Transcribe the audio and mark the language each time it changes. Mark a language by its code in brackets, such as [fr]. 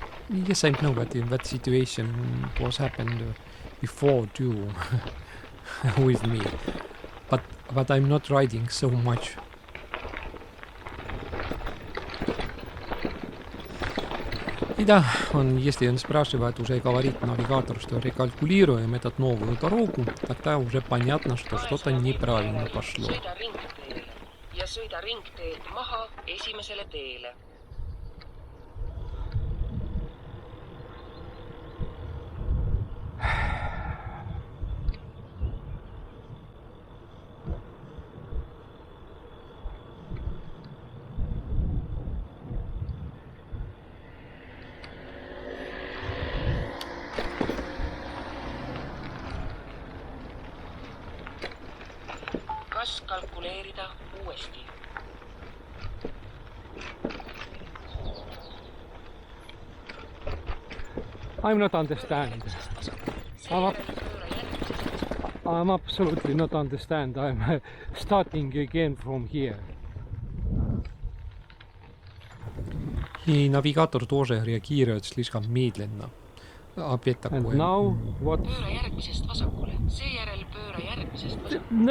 [en] Yes, I know that in that situation was happened before too with me, but I'm not riding so much. [ru] И да, если он спрашивает уже говорит навигатор, что рекалькулируем этот новую дорогу, тогда уже понятно, что что-то неправильно пошло. [et] Sõida ringteele ja sõida ringteelt maha esimesele teele. Kas kalkuleerida uuesti? [en] I'm not understand. I'm absolutely not understand. I'm starting again from here. [ru] И навигатор тоже реагирует слишком медленно. Опять [en] And [ru] такое. [en] now what? [et] Pööra järgmisest vasakule. Seejärel pööra järgmisest vasakule.